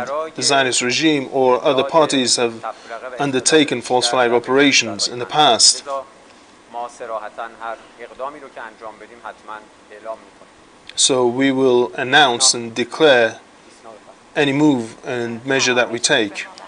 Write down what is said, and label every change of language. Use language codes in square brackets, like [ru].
[en] And the Zionist regime or other parties have undertaken false flag operations in the past. [fa] ما صراحتاً هر اقدامی رو که انجام بدیم حتما اعلام می‌کنیم. [en] So we will announce and declare any move and measure that we take.